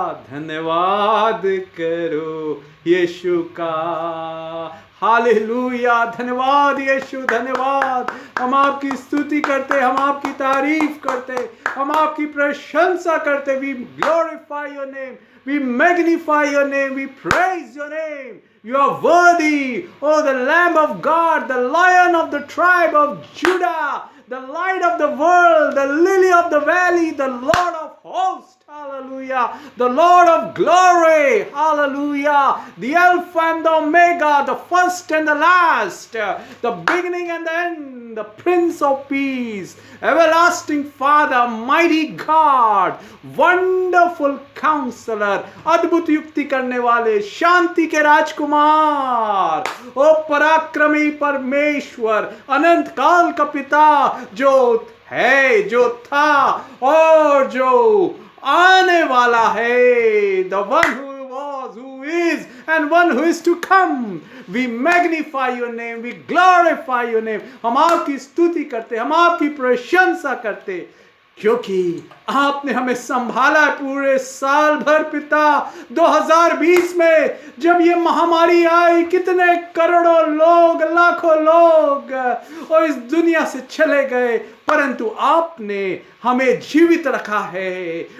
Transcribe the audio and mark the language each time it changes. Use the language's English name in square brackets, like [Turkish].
[Hindi] धन्यवाद करो यीशु का। हालेलुया। धन्यवाद यीशु, धन्यवाद। हम आपकी स्तुति करते, हम आपकी तारीफ करते, हम आपकी प्रशंसा करते। [English] We glorify your name, we magnify your name, we praise your name. You are worthy, oh the Lamb of God, the Lion of the tribe of Judah, the light of the world, the lily of the valley, the Lord of hosts. Hallelujah. The Lord of glory. Hallelujah. The Alpha and the Omega, the first and the last, the beginning and the end, the Prince of Peace, everlasting Father, mighty God, wonderful Counselor, [Hindi] अद्भुत युक्ति करने वाले, शांति के राजकुमार, ओ पराक्रमी परमेश्वर, अनंत काल का पिता, जो है, जो था और जो आने वाला [English] है। The one who was, who is, and one who is to come. We magnify your name, we glorify your name. [Hindi] हम आपकी स्तुति करते, हम आपकी प्रशंसा करते, क्योंकि आपने हमें संभाला पूरे साल भर। पिता, 2020 में जब ये महामारी आई, कितने करोड़ों लोग, लाखों लोग और इस दुनिया से चले गए, परंतु आपने हमें जीवित रखा है।